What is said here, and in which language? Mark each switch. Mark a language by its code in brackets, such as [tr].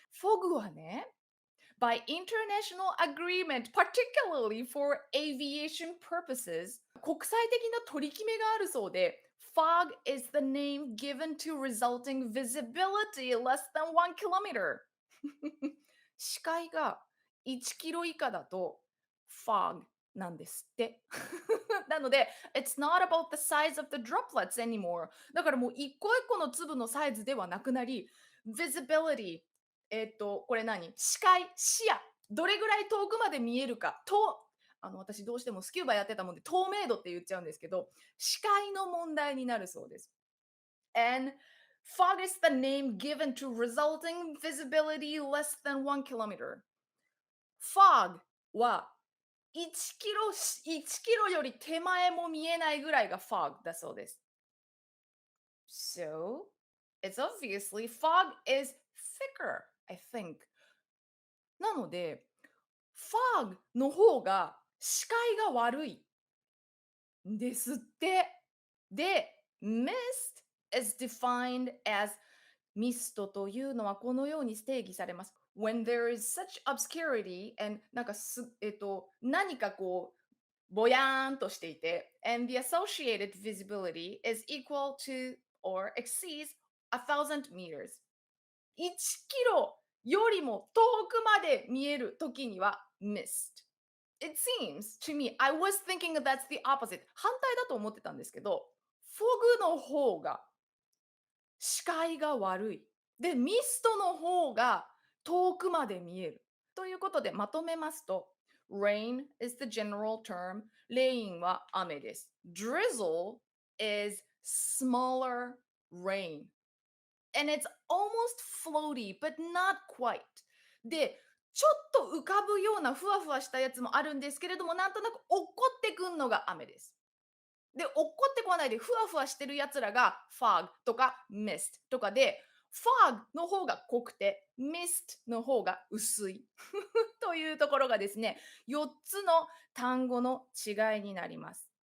[ja] フォグはね、 [en] by international agreement, particularly for aviation purposes, [ja] 国際的な取り決めがあるそうで、 [en] fog is the name given to resulting visibility less than 1 kilometer. [ja] 視界が1キロ以下だと fog なんですって。 [en] なので、it's not about the size of the droplets anymore. [ja] だからもう一個一個の粒のサイズではなくなり、visibility、これ視界、視野、どれぐらい遠くまで見えるか、私どうしてもスキューバやってたもんで透明度って言っちゃうんですけど、視界の問題になるそうです。 [en] And fog is the name given to resulting visibility less than 1 kilometer. [ja] fog は1キロより手前も見えないぐらいが fog だそうです。 [en] So, it's obviously fog is thicker, I think. [ja] なので、fog の方が視界が悪いんですって。で、 [en] mist is defined as [ja] mist というのはこのように定義されます。 [en] When there is such obscurity and [ja] 何かこう、ぼやーんとしていて、 [en] and the associated visibility is equal to or exceeds 1,000 meters。 [ja] 1キロよりも遠くまで見えるときには mist。 [en] It seems to me, I was thinking that's the opposite. [ja] 反対だと思ってたんですけど、フォグの方が視界が悪い。で、ミストの方が遠くまで見える。ということでまとめますと、 [en] Rain is the general term. [ja] レインは雨です。 [en] Drizzle is smaller rain. And it's almost floaty, but not quite. [ja] で、ちょっと浮かぶようなふわふわしたやつもあるんですけれども、なんとなく落っこってくんのが雨です。で、落っこってこないでふわふわしてるやつらが fog とか mist とかで、fog の方が濃くて、mist の方が薄いというところがですね、4つの単語の違いになります。